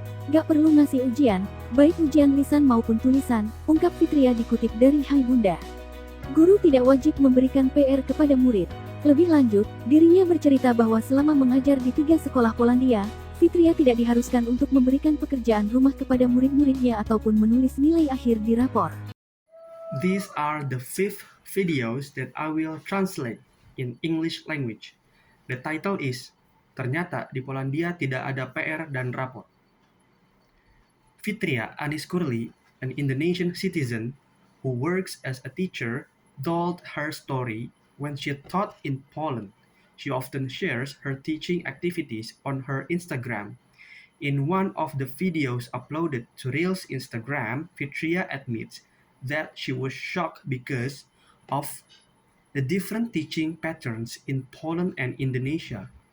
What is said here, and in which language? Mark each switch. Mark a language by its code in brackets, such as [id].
[id] Gak perlu ngasih ujian, baik ujian lisan maupun tulisan, ungkap Fitria dikutip dari Hai Bunda. Guru tidak wajib memberikan PR kepada murid. Lebih lanjut, dirinya bercerita bahwa selama mengajar di 3 sekolah Polandia, Fitria tidak diharuskan untuk memberikan pekerjaan rumah kepada murid-muridnya ataupun menulis nilai akhir di rapor. [en] These are the 5 videos that I will translate in English language. The title is, [id] Ternyata di Polandia tidak ada PR dan rapor. [en] Fitria Aniskurli, an Indonesian citizen who works as a teacher, told her story when she taught in Poland. She often shares her teaching activities on her Instagram. In one of the videos uploaded to Reels Instagram, Fitria admits that she was shocked because of the different teaching patterns in Poland and Indonesia.